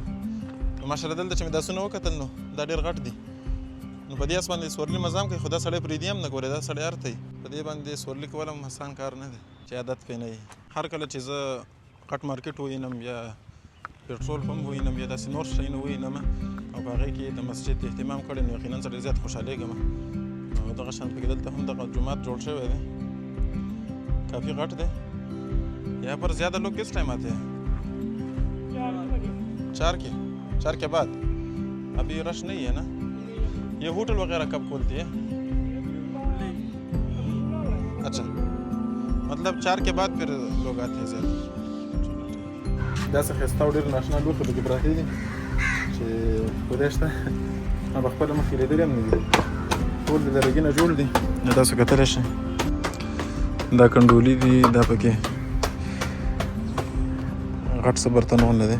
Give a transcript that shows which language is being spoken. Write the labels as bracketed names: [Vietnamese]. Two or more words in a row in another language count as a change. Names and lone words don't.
[Pashto] نو ماشاءالله دلته چې مې دا آسونه وکتل نو دا ډېر غټ دي نو په دې آس باندې سورلي مزه هم کوي خو دا سړی پرېږدي هم نه ګورې دا سړی هر ته په دې باندې سورلي کول هم آسان کار نه دی چې عادت پرې نه وي. هر کله چې زه کټ مارکېټ ووینم یا [English] petrol pump [Pashto] ووینم یا داسې نور شیونه ووینم او په هغې کې د مسجد اهتمام کړی نو یقینا زه ډېر زیات خوشحالېږم. نو دغه شان پکې دلته هم دغه جومات جوړ شوی دی کافي غټ دی. [Hindi] यहाँ पर ज़्यादा लोग किस टाइम आते हैं 4 के बाद. अभी रश नहीं है ना. ये होटल वगैरह कब खोलती है? अच्छा मतलब 4 के बाद फिर लोग आते हैं ज़्यादा. [Pashto] داسې ښایسته او ډېر ناشنا لوښي پکې پراته دي چې خدای شته ما په خپله مخکې لیدلي هم نه دي. ټول د لرګي نه جوړ دي. نو تاسو کتلی شئ دا کنډولي دي دا پکې غټ څه برتنونه دي.